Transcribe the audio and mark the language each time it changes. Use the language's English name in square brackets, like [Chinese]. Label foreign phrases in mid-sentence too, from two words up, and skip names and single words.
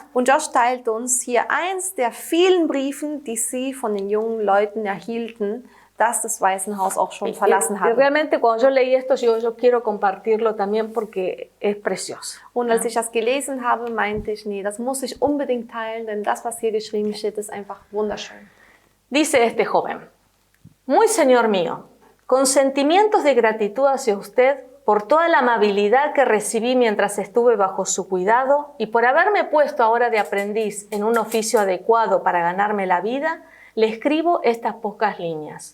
[German] Und Josh teilt uns hier eins der vielen Briefen, die sie von den jungen Leuten erhielten, das Waisenhaus auch schon verlassen [Spanish] Y [German] haben. [Spanish] realmente cuando yo leí esto, yo quiero compartirlo también porque es precioso. [German] Und als ich das gelesen habe, meinte ich, nee, das muss ich unbedingt teilen, denn das, was hier geschrieben steht, ist einfach wunderschön. [Spanish] Dice este joven: Muy señor mío, con sentimientos de gratitud hacia usted por toda la amabilidad que recibí mientras estuve bajo su cuidado y por haberme puesto ahora de aprendiz en un oficio adecuado para ganarme la vida, le escribo estas pocas líneas.